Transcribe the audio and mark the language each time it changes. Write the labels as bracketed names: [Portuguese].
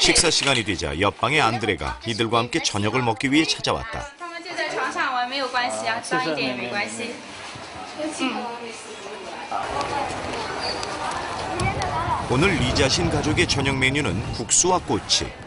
[Korean] 식사 시간이 되자 옆방의 안드레가 이들과 함께 저녁을 먹기 위해 찾아왔다. [Chinese] 他们就在床上玩，没有关系啊，脏一点也没关系。 [Korean] 오늘 리자신 가족의 저녁 메뉴는 국수와 꼬치.